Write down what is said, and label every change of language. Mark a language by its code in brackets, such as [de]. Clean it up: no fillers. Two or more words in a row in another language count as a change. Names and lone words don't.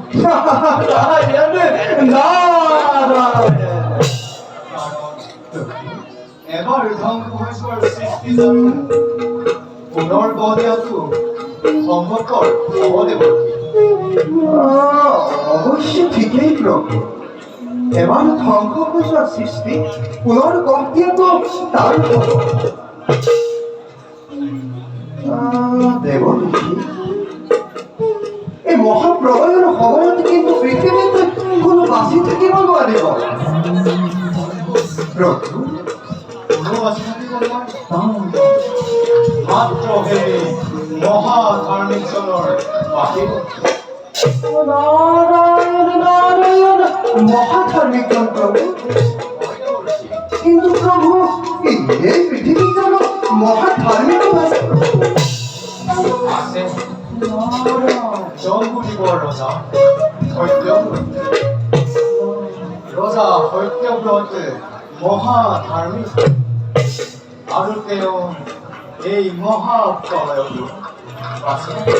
[as] নারায়ণ নারায়ণ কাৰণ এবাৰ ধ্বংস হৈ যোৱাৰ সৃষ্টিজাত পুনৰ গঢ় দিয়াটো সম্ভৱপৰ হ'ব দেৱকী। অবশ্য ঠিকেই প্রভু। এবার ধ্বংস হৈ যোৱা সৃষ্টি পুনৰ গঢ় দিয়াটো তাৰ হ'ব। দেৱকী, এই মহাপ্ৰলয়ৰ সময়ত কিন্তু পৃথিৱীত কোনো বাচি থাকিব নোৱাৰিব। প্ৰভু, কোনো বাচি থাকিব নোৱাৰে। মাত্ৰ সেই মহাধাৰ্মিকজনৰ বাহিৰে নারায়ণ নারায়ণ, মহাধার্মিকজন প্রভু। কিন্তু প্রভু, এই পৃথিবী যেন মহাধার্মিক আছে। আছে জম্বুদ্বীপৰ ৰজা সত্যব্ৰত। ৰজা সত্যব্ৰত মহাধাৰ্মিক আৰু তেওঁ এই মহাপ্ৰলয়তো বাচি থাকে।